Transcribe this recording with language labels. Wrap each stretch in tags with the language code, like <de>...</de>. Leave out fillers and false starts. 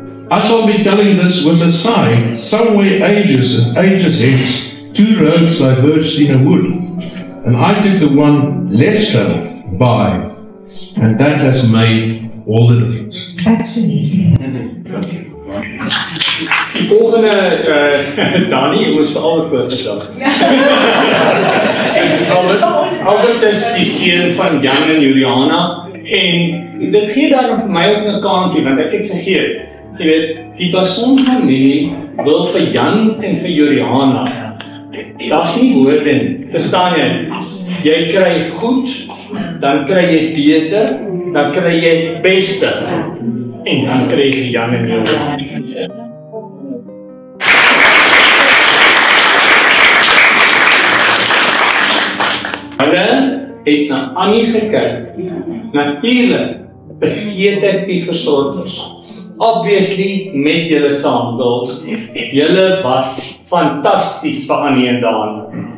<en>I shall be telling this with a sigh. Somewhere ages and ages hence, two roads diverged in a wood, and I took the one less traveled by, and that has made all the difference.</en> <af>Die volgende, Dani, ons vir Albert voorgestel. Albert is die seun van Jan en Juliana, en dit gee dan vir my ook 'n kansie, want ek het vergeet, jy weet, Die Basson familie wil vir Jan en vir Juliana. Daar's nie woorde nie. Verstaan jy? Jy kry goed, dan kry jy beter, dan kry jy beste. En dan kry jy Jan en Juliana. Hulle het na Annie gekyk. Natuurlik vergeet ek die versorgers. Obviously met julle saam, girls. Julle was fantasties vir Annie en Dani.</af>